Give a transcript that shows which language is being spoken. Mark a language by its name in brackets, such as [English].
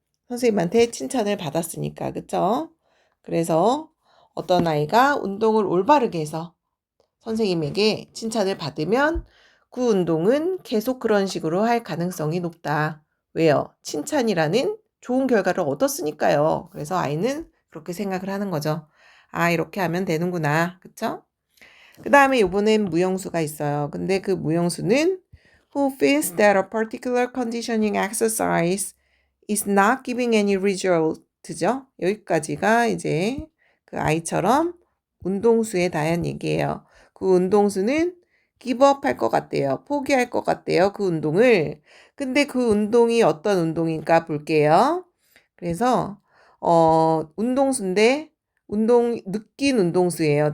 [Korean] 선생님한테 칭찬을 받았으니까, 그쵸? 그래서 어떤 아이가 운동을 올바르게 해서 선생님에게 칭찬을 받으면 그 운동은 계속 그런 식으로 할 가능성이 높다. 왜요? 칭찬이라는 좋은 결과를 얻었으니까요. 그래서 아이는 그렇게 생각을 하는 거죠. 아, 이렇게 하면 되는구나. 그쵸? 그 다음에 요번엔 무용수가 있어요. 근데 그 무용수는 [English] who feels that a particular conditioning exercise is not giving any result죠. [Korean] 여기까지가 이제 그 아이처럼 운동수에 대한 얘기예요. 그 운동수는 기브업 할 것 같대요. 포기할 것 같대요. 그 운동을. 근데 그 운동이 어떤 운동인가 볼게요. 그래서 운동수인데 느낀 운동수예요.